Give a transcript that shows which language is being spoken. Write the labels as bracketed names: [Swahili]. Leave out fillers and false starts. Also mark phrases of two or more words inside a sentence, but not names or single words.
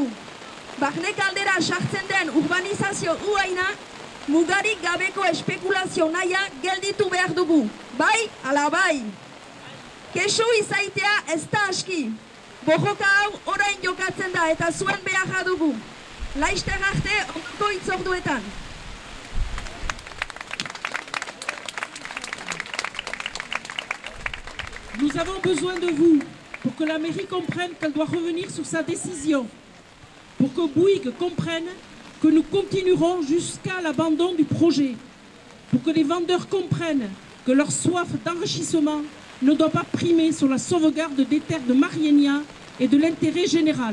[Basque] Barnek aldera sartzen den urbanizazio uaina, mugarik gabeko espekulazio nahia gelditu behar dugu. Bai, ala bai. Kesu izaitea ez da aski. Borroka hau orain jokatzen da eta zuen beharra dugu. Laizter arte ondoko itzorduetan. [French] Nous avons besoin de vous pour que la mairie comprenne qu'elle doit revenir sur sa décision, pour que Bouygues comprenne que nous continuerons jusqu'à l'abandon du projet, pour que les vendeurs comprennent que leur soif d'enrichissement ne doit pas primer sur la sauvegarde des terres de Marienia et de l'intérêt général.